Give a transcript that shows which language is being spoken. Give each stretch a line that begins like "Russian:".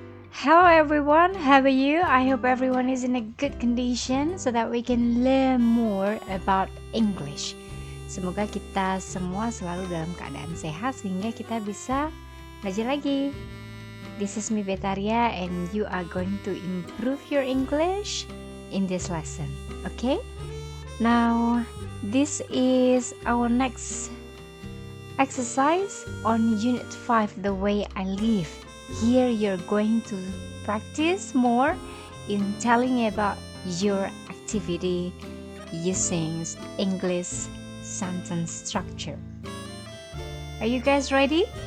English: Hello everyone, how are you? I hope everyone is in a good condition so that we can learn more about English.
Indonesian: Semoga kita semua selalu dalam keadaan sehat sehingga kita bisa belajar lagi.
English: This is me Betaria and you are going to improve your English in this lesson, okay? Now, this is our next exercise on Unit 5, The Way I Live. Here you're going to practice more in telling about your activity using English sentence structure. Are you guys ready?